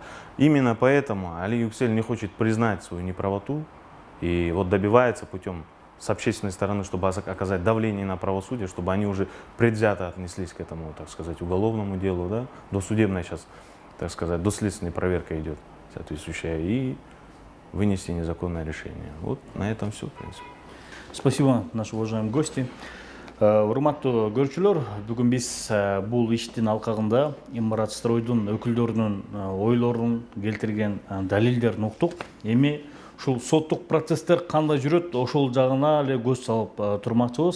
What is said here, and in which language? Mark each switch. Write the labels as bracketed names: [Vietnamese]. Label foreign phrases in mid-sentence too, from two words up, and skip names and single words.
[Russian] Именно поэтому Али Юксель не хочет признать свою неправоту и вот добивается путем с общественной стороны, чтобы оказать давление на правосудие, чтобы они уже предвзято отнеслись к этому, так сказать, уголовному делу, да, досудебная сейчас, так сказать, доследственная проверка идет соответствующая, и вынести незаконное решение. Вот на этом все, в принципе. Спасибо, наши уважаемые гости. [Kyrgyz] Урматтуу көрүүчүлөр, бүгүн биз бул иштин алкагында Имарастройдун өкүлдөрүнүн ойлорун келтирген далилдерин уктук. Эми ушул соттук процесстер кандай жүрөт, ошол жагына эле көз салып турмакчыбыз.